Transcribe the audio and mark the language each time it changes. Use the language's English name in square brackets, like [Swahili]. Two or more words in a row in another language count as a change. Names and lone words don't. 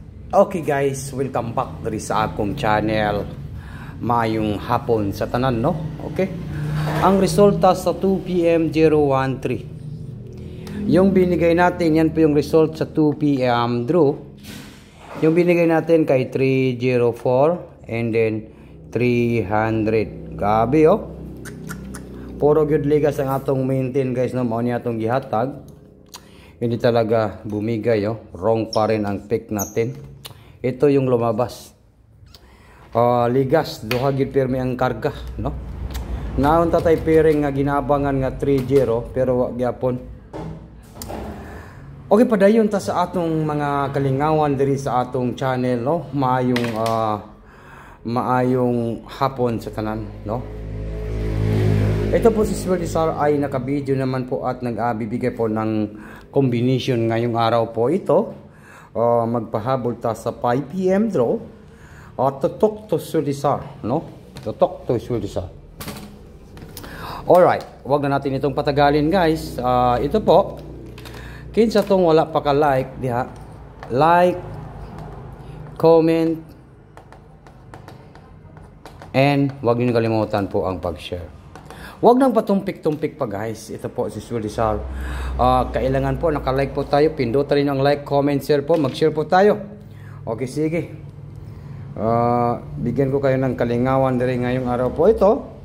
[English] Okay guys, welcome back [Cebuano] diri sa akong channel. Maayong hapon sa tanan, no? Okay. Ang resulta sa 2 PM 013. [Filipino] Yung binigay natin, yan po yung result sa 2 PM draw. Yung binigay natin kay 304 and then 300. [Cebuano] Gabi, oh. Puro good ligas ang atong maintain, guys, no? Mao ni atong gihatag. [Filipino] Hindi talaga bumigay, oh. Wrong pa rin ang pick natin. Ito yung lumabas. [Cebuano] Ligas, duha gid pirmi ang karga, no? Naon ta tay pairing nga ginabangan nga 30 pero wa gyapon. Okay, padayon ta sa atong mga kalingawan diri sa atong channel, no? Maayong hapon sa tanan, no? [Filipino] Ito po si Swerte Sar ay naka-video naman po at nag-bibigay po ng combination ngayong araw po ito. [Cebuano] Magpahabol ta sa 5 PM draw. [Filipino] Tutok to Swerte Sar, no? Tutok to Swerte Sar. Alright, wag na natin itong patagalin, guys. [Cebuano] Ito po, kinsa tong wala pa ka like diha, [English] like, comment, and [Filipino] wag niyo kalimutan po ang pag-share. Wag nang patumpik-tumpik pa, guys. Ito po si Swerte Sar. Kailangan po naka-like po tayo. Pindutin rin ang [English] like, comment, share [Filipino] po. Mag-share po tayo. Okay, sige. Bigyan ko kayo ng [Cebuano] kalingawan diri [Filipino] ngayong araw po ito.